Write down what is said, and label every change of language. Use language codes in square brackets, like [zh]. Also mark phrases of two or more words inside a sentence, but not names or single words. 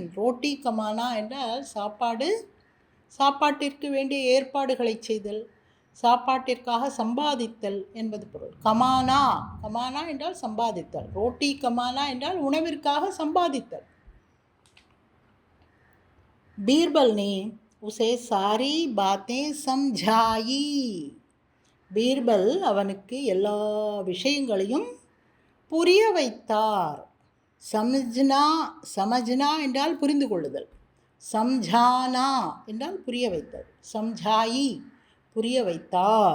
[hi] रोटी कमाना [ta] என்றால் சாப்பாடு, சாப்பாட்டிற்கு வேண்டிய ஏற்பாடுகளை செய்தல், சாப்பாட்டிற்காக சம்பாதித்தல் என்பது பொருள். [hi] कमाना, कमाना [ta] என்றால் சம்பாதித்தல். [hi] रोटी कमाना [ta] என்றால் உணவிற்காக சம்பாதித்தல். [hi] பீர்பல் ने उसे सारी बातें समझाई. [ta] பீர்பல் அவனுக்கு எல்லா விஷயங்களையும் புரிய வைத்தார். [hi] समझना, समझना [ta] என்றால் புரிந்து கொள்ளுதல். சம்ஜானா என்றால் புரிய வைத்தல். சம்ஜாயி புரிய வைத்தார்.